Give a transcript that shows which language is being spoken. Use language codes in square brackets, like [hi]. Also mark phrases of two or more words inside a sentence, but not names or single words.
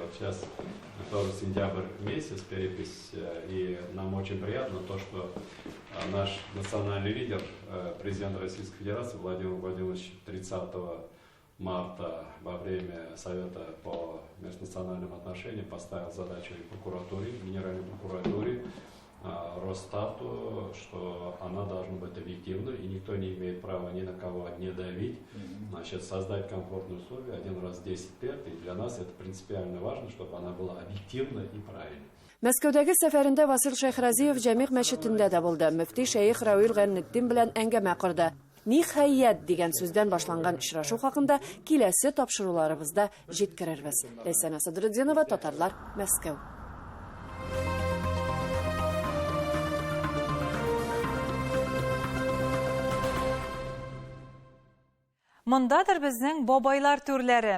[ru] Вот сейчас тоже сентябрь месяц перепись, и нам очень приятно то, что наш национальный лидер, президент Российской Федерации Владимир Владимирович 30 марта во время Совета по межнациональным отношениям поставил задачу и прокуратуре, Генеральной прокуратуре, Росстату, что она должна быть объективной, и никто не имеет права ни на кого не давить. Значит, создать комфортные условия один раз в 10 лет, и для нас это принципиально важно, чтобы она была объективна и правильной. [tt] Мәскәүдәге сәфәрендә Васил Шайхразиев Җәмигъ мәчетендә дә булды. Мөфти Шәйх Рауил Гайнетдин белән әңгәмә корды. Ниһаять дигән сүздән башланган очрашу хакында киләсе тапшыруларыбызда җиткерербез. Ләйсән Садретдинова, Татарлар, Мәскәү. Мондадыр безнең бабайлар түрләре.